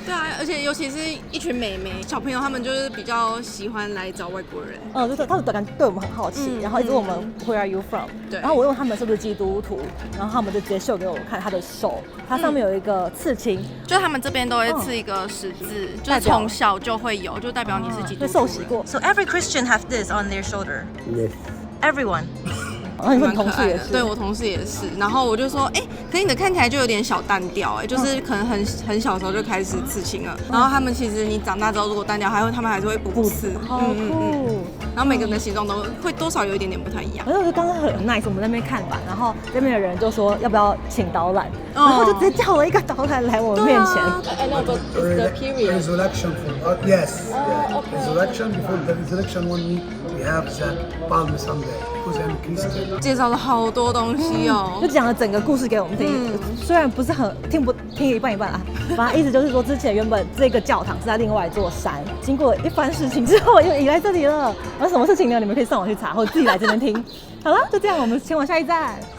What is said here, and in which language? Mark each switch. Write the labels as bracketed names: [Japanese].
[Chinese] 对啊，而且尤其是一群美眉小朋友，他们就是比较喜欢来找外国人。就是他们感觉对我们很好奇，然后一直问我们 [English] Where are you from？ [Chinese] 对，然后我问他们是不是基督徒，然后他们就直接秀给我看他的手。它上面有一个刺青，就他们这边都会刺一个十字，就是从小就会有，就代表你是基督徒。受洗过。 [English] So every Christian have this on their shoulder. Yes. Everyone. [Chinese] 然后你说你蛮可爱的。同事也是，对我同事也是。然后我就说，哎，可是你的看起来就有点小单调，哎，就是可能很小的时候就开始刺青了。然后他们其实你长大之后如果单调，他们还是会补刺。好酷。然后每个人的形状都会多少有一点点不太一样。然后就刚刚很 nice， 我们在那边看板，然后那边的人就说要不要请导览，然后就直接叫了一个导览来我们面前。 [English] I know, but it's the period. Resurrection for yes. Resurrection before the resurrection 1 week we have the Palm Sunday because I'm Christian. [Chinese] 介绍了好多东西哦，就讲了整个故事给我们听，虽然不是很听一半啦，反正意思就是说，之前原本这个教堂是在另外一座山，经过一番事情之后又移来这里了。然后什么事情呢？你们可以上网去查，或者自己来这边听。好了，就这样，我们前往下一站。